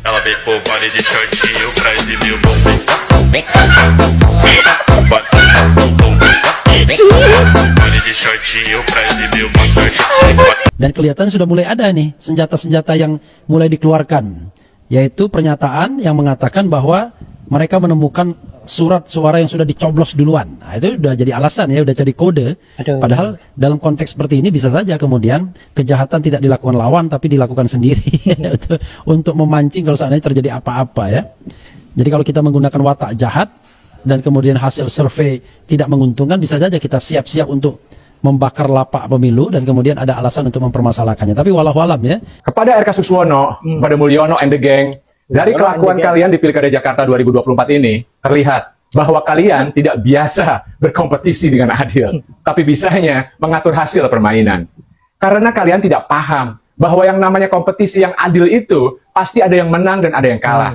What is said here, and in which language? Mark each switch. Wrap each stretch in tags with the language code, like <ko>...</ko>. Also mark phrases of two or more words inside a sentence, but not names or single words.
<pt>Ela vem pro baile de shortinho pra exibir o bumbum. Baile de shortinho pra exibir o bumbum.</pt> <id>Dan kelihatan sudah mulai ada nih senjata-senjata yang mulai dikeluarkan, yaitu pernyataan yang mengatakan bahwa mereka menemukan surat suara yang sudah dicoblos duluan. Nah, itu udah jadi alasan ya, udah jadi kode. Padahal dalam konteks seperti ini bisa saja kemudian kejahatan tidak dilakukan lawan tapi dilakukan sendiri untuk memancing kalau seandainya terjadi apa-apa ya. Jadi kalau kita menggunakan watak jahat dan kemudian hasil survei tidak menguntungkan, bisa saja kita siap-siap untuk membakar lapak pemilu dan kemudian ada alasan untuk mempermasalahkannya. Tapi wallahualam ya. Kepada RK Suswono, pada Mulyono</id> <en>and the gang,</en> <id>dari kelakuan kalian di Pilkada Jakarta 2024 ini, terlihat bahwa kalian tidak biasa berkompetisi dengan adil, tapi bisanya mengatur hasil permainan. Karena kalian tidak paham bahwa yang namanya kompetisi yang adil itu, pasti ada yang menang dan ada yang kalah.</id>